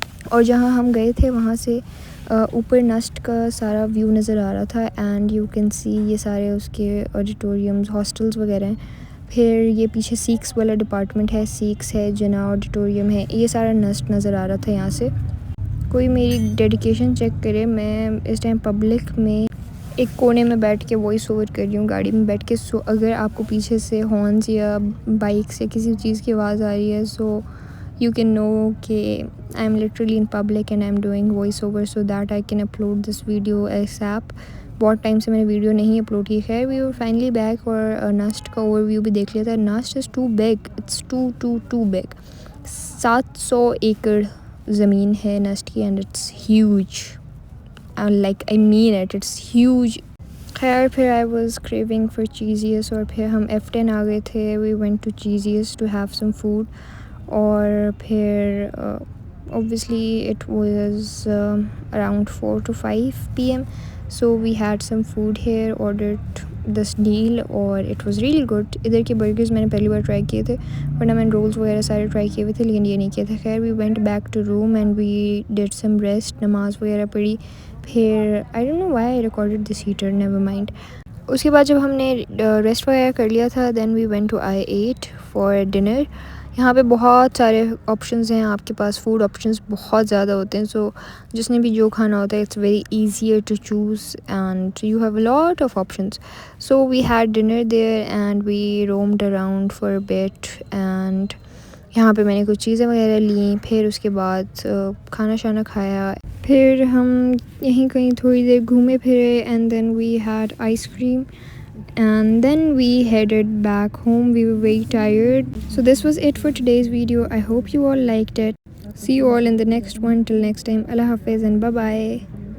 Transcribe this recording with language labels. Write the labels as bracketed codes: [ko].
[ur] اور جہاں ہم گئے تھے وہاں سے اوپر نسٹ کا سارا ویو نظر آ رہا تھا, [en] and you can see [ur] یہ سارے اس کے آڈیٹوریمز ہاسٹلز وغیرہ ہیں. پھر یہ پیچھے سیکس والا ڈپارٹمنٹ ہے, سیکس ہے, جنا آڈیٹوریم ہے, یہ سارا نسٹ نظر آ رہا تھا یہاں سے. کوئی میری ڈیڈیکیشن چیک کرے, میں اس ٹائم پبلک میں ایک کونے میں بیٹھ کے وائس اوور کر رہی ہوں گاڑی میں بیٹھ کے. سو اگر آپ کو پیچھے سے ہارنز یا بائک سے کسی چیز کی آواز آ رہی ہے, سو [en] you can know کہ I'm literally in public and I'm doing voice over so that I can upload this video ASAP. [ur] بہت ٹائم سے میں نے ویڈیو نہیں اپلوڈ کی. خیر [en] we were finally back, [ur] اور نسٹ کا اوور ویو بھی دیکھ لیا تھا. [en] NUST is too big, it's too big. [ur] 700 ایکڑ زمین ہے نسٹ کی, [en] And it's huge, like I mean it's huge. [ur] خیر پھر [en] I was craving for Cheezious, [ur] اور پھر ہم F10 آ گئے تھے. [en] We went to Cheezious to have some food. [ur] اور پھر [en] obviously it was around 4 to 5 p.m. so we had some food here, ordered this deal, اور it was really good. [ur] ادھر کے برگرز میں نے پہلی بار ٹرائی کیے تھے, ورنہ میں نے رولز وغیرہ سارے ٹرائی کیے ہوئے تھے, لیکن یہ نہیں کیا تھا. [en] خیر we went back to room and we did some rest, [ur] نماز وغیرہ پڑھی. [en] پھر I don't know why I recorded this heater, never mind. [ur] اس کے بعد جب ہم نے ریسٹ وغیرہ کر لیا تھا, [en] then we went to I8 for dinner. [ur] یہاں پہ بہت سارے آپشنز ہیں آپ کے پاس, فوڈ آپشنز بہت زیادہ ہوتے ہیں. سو جس نے بھی جو کھانا ہوتا ہے [en] It's very easier to choose and you have a lot of options. So we had dinner there and we roamed around for a bit, and [ur] یہاں پہ میں نے کچھ چیزیں وغیرہ لیں. پھر اس کے بعد کھانا شانا کھایا. پھر ہم یہیں کہیں تھوڑی دیر گھومے پھرے, [en] And then we had ice cream. And then we headed back home. We were very tired. So this was it for today's video. I hope you all liked it. See you all in the next one. Till next time, Allah Hafiz and bye bye.